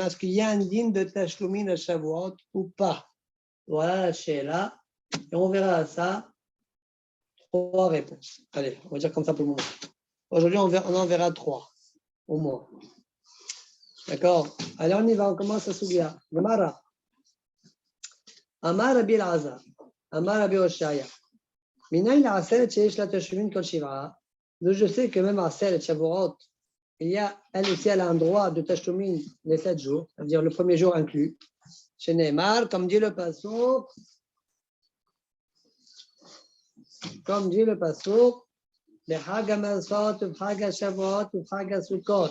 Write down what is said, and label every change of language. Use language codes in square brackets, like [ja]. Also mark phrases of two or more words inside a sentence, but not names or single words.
[fr] Est-ce qu'il y a un din de Tashlumin à Shavuot ou pas? Voilà la Sheila. Et on verra ça. 3 réponses. Allez, on va dire comme ça pour le moment. Aujourd'hui, on en verra 3, au moins. D'accord? Allez, on y va, on commence à Sugia. [he] גמרא אמר רבי אלעזר. אמר רבי אושעיא. מנין ל עצרת שיש לה תשלומין כל שבעה. [fr] Donc, je sais que même à Aseret Shavuot, il y a, elle aussi, elle a un droit de Tashlumin les 7 jours, c'est-à-dire le premier jour inclus. Chez Neymar, comme dit le Passouk, les Chag HaMasot, ou Chag HaShavuot, ou Chag HaSukkot.